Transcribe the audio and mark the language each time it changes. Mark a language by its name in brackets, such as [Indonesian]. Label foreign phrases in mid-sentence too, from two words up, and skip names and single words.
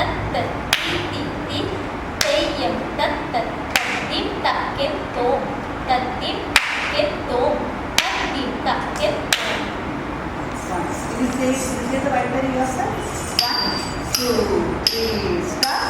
[English] tat ti ti ti teyam tat tat tatim takem tom tatim takem tom tatim takem tom. You say the right way yourself. 1, 2, 3, start.